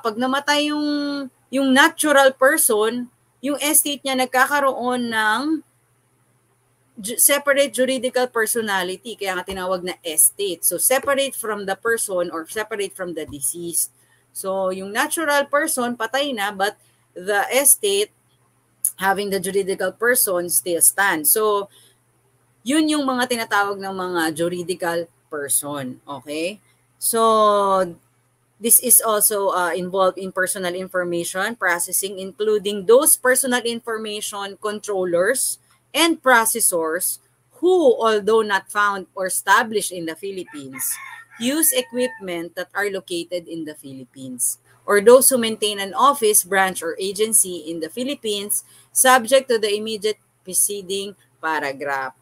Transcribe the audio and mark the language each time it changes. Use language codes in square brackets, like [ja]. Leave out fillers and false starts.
[tl] Pag namatay yung natural person, yung estate niya nagkakaroon ng separate juridical personality, kaya nga tinawag na estate. [en] So, separate from the person or separate from the deceased. So, yung natural person, [tl] patay na, [en] but the estate, having the juridical person, still stands. [tl] So, yun yung mga tinatawag ng mga juridical person. Okay? [en] So, this is also involved in personal information processing, including those personal information controllers and processors who, although not found or established in the Philippines, use equipment that are located in the Philippines, or those who maintain an office, branch, or agency in the Philippines, subject to the immediate preceding paragraph.